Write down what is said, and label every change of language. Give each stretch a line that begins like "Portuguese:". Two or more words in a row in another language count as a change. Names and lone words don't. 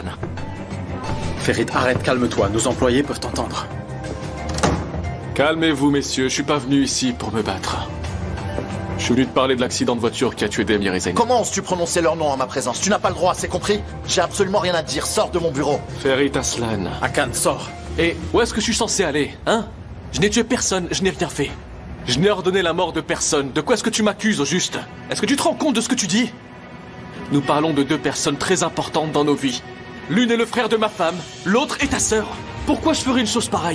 French: Ferit, arrête, calme-toi. Nos employés peuvent t'entendre. Calmez-vous, messieurs. Je suis pas venu ici pour me battre. Je suis venu te parler de l'accident de voiture qui a tué Demir et Zayn. Comment oses-tu prononcer leur nom en ma présence? Tu n'as pas le droit, c'est compris? J'ai absolument rien à te dire, sors de mon bureau. Ferit Aslan. Hakan, sors. Et où est-ce que je suis censé aller, hein? Je n'ai tué personne, je n'ai rien fait. Je n'ai ordonné la mort de personne. De quoi est-ce que tu m'accuses, au juste? Est-ce que tu te rends compte de ce que tu dis? Nous parlons de deux personnes très importantes dans nos vies. L'une est le frère de ma femme, l'autre est ta sœur. Pourquoi je ferais une chose pareille?